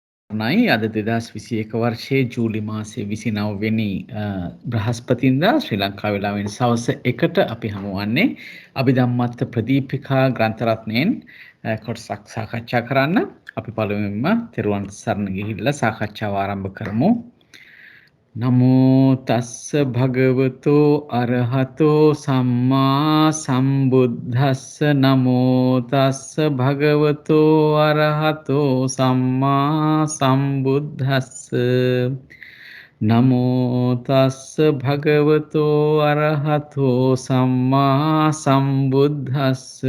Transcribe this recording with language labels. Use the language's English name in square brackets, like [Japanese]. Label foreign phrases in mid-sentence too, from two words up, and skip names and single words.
[Sinhala] නයි අද 2021 වර්ෂයේ ජූලි මාසයේ 29 වෙනි බ්‍රහස්පතින්දා ශ්‍රී ලංකා වේලාවෙන් සවස් 1ට අපි හමු වන්නේ අභිධම්මත්ත ප්‍රදීපිකා ග්‍රන්ථ රත්නයෙන් කොටසක් සාකච්ඡා කරන්න. අපි පළමුවෙන්ම තෙරුවන් සරණ ගිහිල්ලා සාකච්ඡාව ආරම්භ කරමු. [Pali] නමෝ තස්ස භගවතෝ අරහතෝ සම්මා සම්බුද්දස්ස නමෝ තස්ස භගවතෝ අරහතෝ සම්මා සම්බුද්දස්ස නමෝ තස්ස භගවතෝ අරහතෝ සම්මා සම්බුද්දස්ස